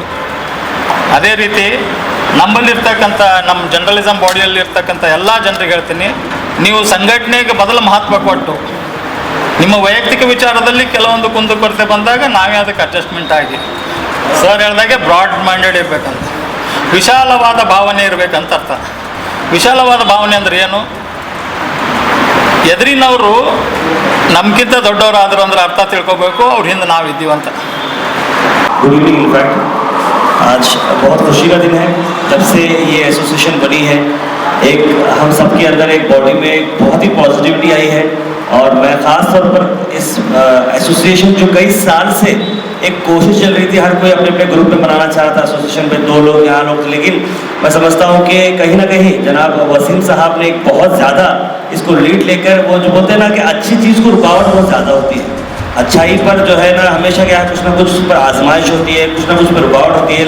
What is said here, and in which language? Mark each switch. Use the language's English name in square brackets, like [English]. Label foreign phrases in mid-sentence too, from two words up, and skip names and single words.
[Kannada] ಅದೇ ರೀತಿ ನಮ್ಮಲ್ಲಿರ್ತಕ್ಕಂಥ ನಮ್ಮ ಜರ್ನಲಿಸಮ್ ಬಾಡಿಯಲ್ಲಿ ಇರ್ತಕ್ಕಂಥ ಎಲ್ಲ ಜನರಿಗೆ ಹೇಳ್ತೀನಿ, ನೀವು ಸಂಘಟನೆಗೆ ಮೊದಲು ಮಹತ್ವ ಕೊಟ್ಟು ನಿಮ್ಮ ವೈಯಕ್ತಿಕ ವಿಚಾರದಲ್ಲಿ ಕೆಲವೊಂದು ಕುಂದುಕೊರತೆ ಬಂದಾಗ ನಾವೇ ಅದಕ್ಕೆ ಅಡ್ಜಸ್ಟ್ಮೆಂಟ್ ಆಗಿ, ಸರ್ ಹೇಳ್ದಾಗೆ [English] broad minded [Kannada] ಇರಬೇಕಂತ, ವಿಶಾಲವಾದ ಭಾವನೆ ಇರಬೇಕಂತ ಅರ್ಥ. ವಿಶಾಲವಾದ ಭಾವನೆ ಅಂದರೆ ಏನು, ಎದುರಿನವರು ನಮಗಿಂತ ದೊಡ್ಡವರಾದರು ಅಂದ್ರೆ ಅರ್ಥ ತಿಳ್ಕೊಬೇಕು, ಅವ್ರ ಹಿಂದೆ ನಾವಿದ್ದೀವಂತ. [English] Good evening. [Hindi] इनफैक्ट आज बहुत खुशी का दिन है जब से ये एसोसिएशन बनी है। एक हम सबके अंदर एक बॉडी में बहुत ही पॉजिटिविटी आई है और मैं ख़ास तौर पर इस एसोसिएशन जो कई साल से एक कोशिश चल रही थी, हर कोई अपने अपने ग्रुप में बनाना चाहता था एसोसिएशन में, 2 लोग यहाँ लोग, लेकिन मैं समझता हूँ कि कहीं ना कहीं जनाब वसीम साहब ने एक बहुत ज़्यादा इसको लीड लेकर, वो जो बोलते हैं ना कि अच्छी चीज़ को रुकावट बहुत ज़्यादा होती है, अच्छाई पर जो है ना हमेशा क्या है, कुछ ना कुछ पर आजमाइश होती है, कुछ ना कुछ पर रुकावट होती है।